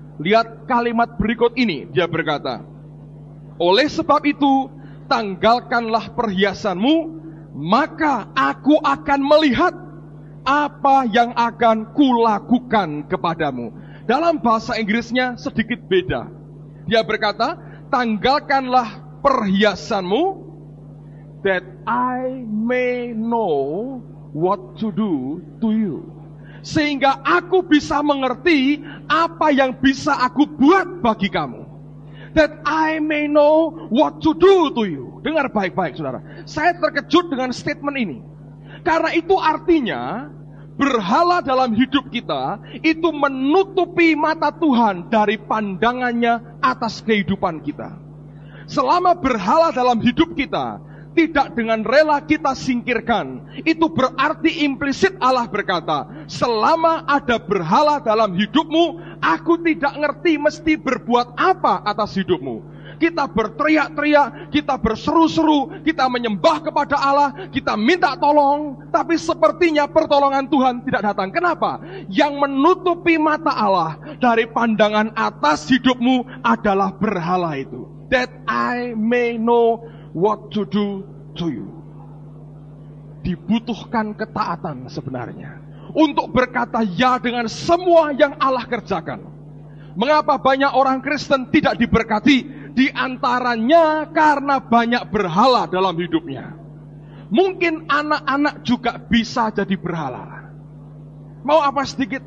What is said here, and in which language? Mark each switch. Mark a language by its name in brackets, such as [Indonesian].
[Indonesian] Lihat kalimat berikut ini, dia berkata, oleh sebab itu, tanggalkanlah perhiasanmu, maka aku akan melihat apa yang akan kulakukan kepadamu. Dalam bahasa Inggrisnya sedikit beda. Dia berkata, tanggalkanlah perhiasanmu, [English] that I may know what to do to you. [Indonesian] Sehingga aku bisa mengerti apa yang bisa aku buat bagi kamu. [English] That I may know what to do to you. [Indonesian] Dengar baik-baik saudara. Saya terkejut dengan statement ini. Karena itu artinya, berhala dalam hidup kita itu menutupi mata Tuhan dari pandangannya atas kehidupan kita. Selama berhala dalam hidup kita tidak dengan rela kita singkirkan. Itu berarti implisit Allah berkata, selama ada berhala dalam hidupmu, aku tidak ngerti mesti berbuat apa atas hidupmu. Kita berteriak-teriak, kita berseru-seru, kita menyembah kepada Allah, kita minta tolong, tapi sepertinya pertolongan Tuhan tidak datang. Kenapa? Yang menutupi mata Allah dari pandangan atas hidupmu adalah berhala itu. [English] That I may know what to do to you. [Indonesian] Dibutuhkan ketaatan sebenarnya untuk berkata ya dengan semua yang Allah kerjakan. Mengapa banyak orang Kristen tidak diberkati? Di antaranya karena banyak berhala dalam hidupnya. Mungkin anak-anak juga bisa jadi berhala. Mau apa sedikit?